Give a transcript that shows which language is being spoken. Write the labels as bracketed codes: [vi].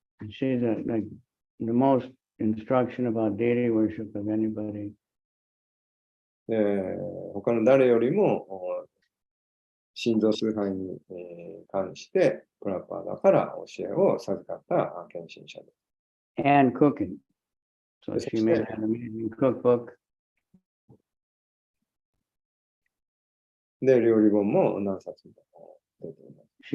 [en] She's like the most instruction about deity worship of anybody. [ja] 他の誰よりも心臓崇拝に関してプラパーダから教えを授かった献身者です。 [en] And cooking. So she made an amazing cookbook. [ja] で、料理本も何冊も出ています。